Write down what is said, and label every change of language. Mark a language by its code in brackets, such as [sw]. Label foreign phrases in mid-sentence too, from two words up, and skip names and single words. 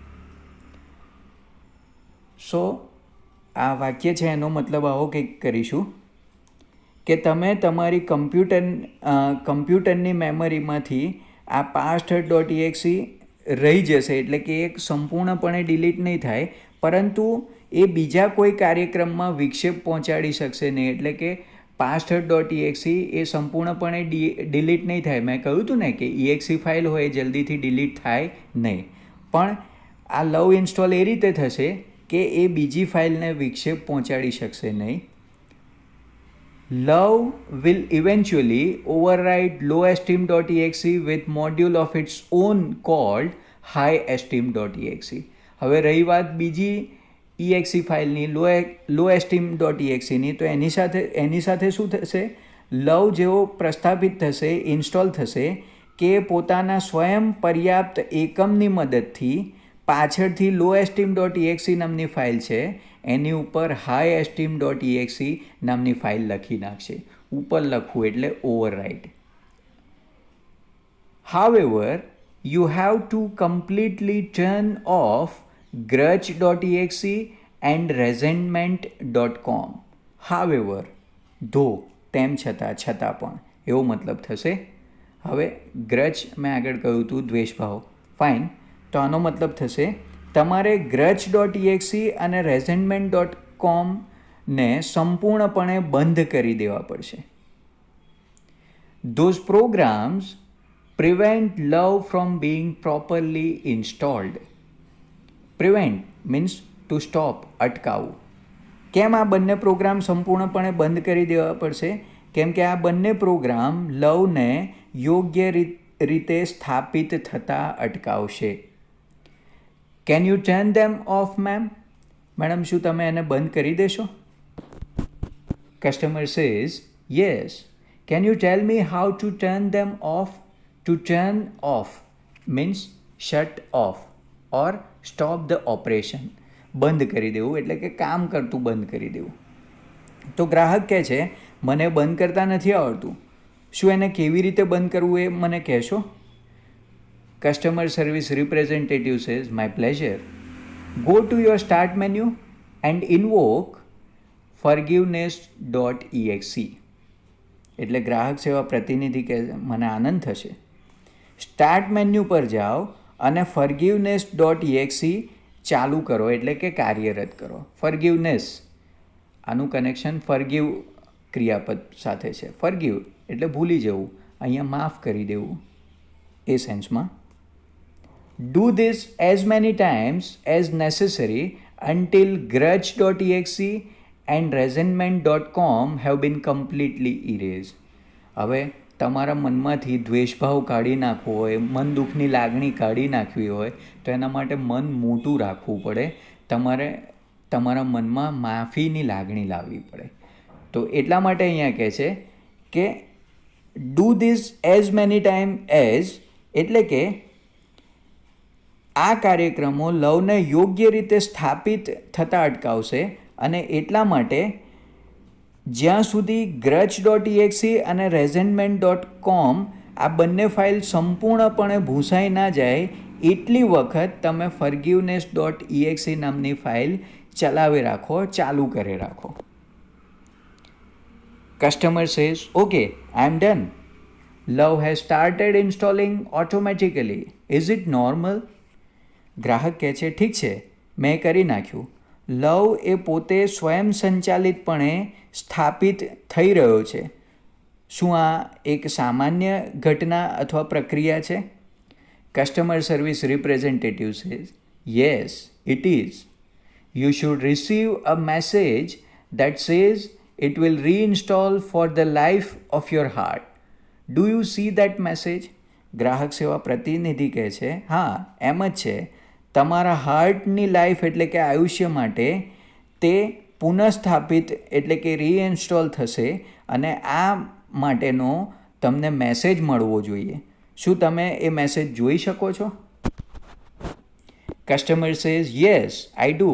[gu] સો આ વાક્ય છે એનો મતલબ આવો કંઈક કરીશું કે તમે તમારી કમ્પ્યુટરની મેમરીમાંથી આ password.exe રહી જશે, એટલે કે એ સંપૂર્ણપણે ડિલીટ નહીં થાય, પરંતુ એ બીજા કોઈ કાર્યક્રમમાં વિક્ષેપ પહોંચાડી શકશે નહીં. એટલે કે password.exe એ સંપૂર્ણપણે ડિલીટ નહીં થાય. મેં કહ્યું હતું ને કે exe ફાઇલ હોય એ જલ્દીથી ડિલીટ થાય નહીં, પણ આ [en] love install [gu] એ રીતે થશે કે એ બીજી ફાઇલને વિક્ષેપ પહોંચાડી શકશે નહીં. [en] Love will eventually override lowesteem.exe with module of its own called highesteem.exe. [gu] હવે રહી વાત બીજી exe ફાઇલની, lowesteem.exe ની, તો એની સાથે શું થશે? લવ જેવો પ્રસ્થાપિત થશે, ઇન્સ્ટોલ થશે કે પોતાના સ્વયં પર્યાપ્ત એકમની મદદથી પાછળથી lowesteem.exe નામની ફાઇલ છે એની ઉપર highesteem.exe નામની ફાઇલ લખી નાખશે. ઉપર લખવું એટલે ઓવરરાઇડ. [en] However, you have to completely turn off grudge.exe and resentment.com. However, though, [gu] તેમ છતાં પણ, એવો મતલબ થશે. હવે ગ્રજ મેં આગળ કહ્યું હતું દ્વેષભાવ, ફાઇન. તો આનો મતલબ થશે તમારે grudge.exe અને resentment.com ને સંપૂર્ણપણે બંધ કરી દેવા પડશે. [en] Those programs prevent love from being properly installed. Prevent means to stop, [gu] અટકાવવું. કેમ આ બંને પ્રોગ્રામ સંપૂર્ણપણે બંધ કરી દેવા પડશે? કેમ કે આ બંને પ્રોગ્રામ લવને યોગ્ય રીતે સ્થાપિત થતાં અટકાવશે. [en] Can you turn them off ma'am? [gu] મેડમ, શું તમે એને બંધ કરી દેશો? [en] Customer says, yes. Can you tell me how to turn them off? To turn off means shut off or stop the operation. [gu] બંધ કરી દેવું એટલે કે કામ કરતું બંધ કરી દેવું. તો ગ્રાહક કહે છે, મને બંધ કરતા નથી આવડતું, શું એને કેવી રીતે બંધ કરવું એ મને કહેશો? [en] Customer service representative says, my pleasure. Go to your start menu and invoke forgiveness.exe. [gu] એટલે ગ્રાહક સેવા પ્રતિનિધિ કહે મને આનંદ થશે. [en] start menu [gu] પર જાઓ અને forgiveness.exe ચાલુ કરો એટલે કે કાર્યરત કરો. ફર્ગિવનેસ આનું કનેક્શન ફર્ગિવ ક્રિયાપદ સાથે છે. ફર્ગિવ એટલે ભૂલી જવું, અહીંયા માફ કરી દેવું એ સેન્સમાં. [en] do this as many times as necessary until grudge.exe and resentment.com have been completely erased. [gu] હવે તમારા મનમાંથી દ્વેષભાવ કાઢી નાખવો હોય, મન દુઃખની લાગણી કાઢી નાખવી હોય તો એના માટે મન મોટું રાખવું પડે. તમારે તમારા મનમાં માફીની લાગણી લાવવી પડે. તો એટલા માટે અહીંયા કહે છે કે [en] do this as many time as [gu] એટલે કે આ કાર્યક્રમો લવને યોગ્ય રીતે સ્થાપિત થતાં અટકાવશે અને એટલા માટે જ્યાં સુધી grudge.exe અને resentment.com આ બંને ફાઇલ સંપૂર્ણપણે ભૂંસાઈ ના જાય એટલી વખત તમે forgiveness.exe નામની ફાઇલ ચલાવી રાખો, ચાલુ કરી રાખો. [en] Customer says, okay, I am done. Love has started installing automatically. Is it normal? [gu] ગ્રાહક કહે છે ઠીક છે, મેં કરી નાખ્યું. લવ એ પોતે સ્વયં સંચાલિતપણે સ્થાપિત થઈ રહ્યો છે. શું આ એક સામાન્ય ઘટના અથવા પ્રક્રિયા છે? [en] Customer service representative says yes it is. You should receive a message that says it will reinstall for the life of your heart. Do you see that message? [gu] ગ્રાહક સેવા પ્રતિનિધિ કહે છે હા એમ જ છે. તમારા હાર્ટની લાઈફ એટલે કે આયુષ્ય માટે તે પુનઃસ્થાપિત એટલે કે રીઇન્સ્ટોલ થશે અને આ માટેનો તમને મેસેજ મળવો જોઈએ. શું તમે એ મેસેજ જોઈ શકો છો? [en] Customer says yes I do.